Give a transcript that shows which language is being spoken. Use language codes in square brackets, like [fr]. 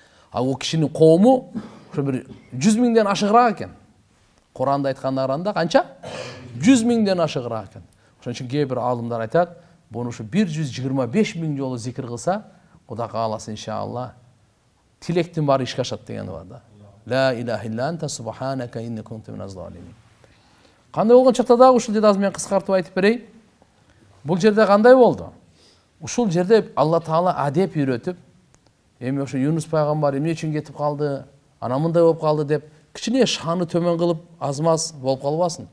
[ky] Ал кишинин коому ошо бир 100 миңден ашыгыраак экен. Куранда айтканда караганда канча? 100 миңден ашыгыраак экен. Ошон үчүн кээ бир алымдар айтат, буну ушу 125 миң жолу зикир кылса, Кудай кааласа иншалла тилектин баары ишке ашат дегени бар да. [ar] Ла илаха илля анта субханака инни кунту миназ залимин. [ky] Кандай болгон чакта дагы ушул жерде азыр мен кыскартып айтып берейин. Бул жерде кандай болду? Ушул жерде Алла Таала адеп үйрөтүп, эми ошо Юнус пайгамбар эмне үчүн кетип калды, ана мындай болуп калды деп кичине шаны төмөн кылып азмаз болуп калбасын.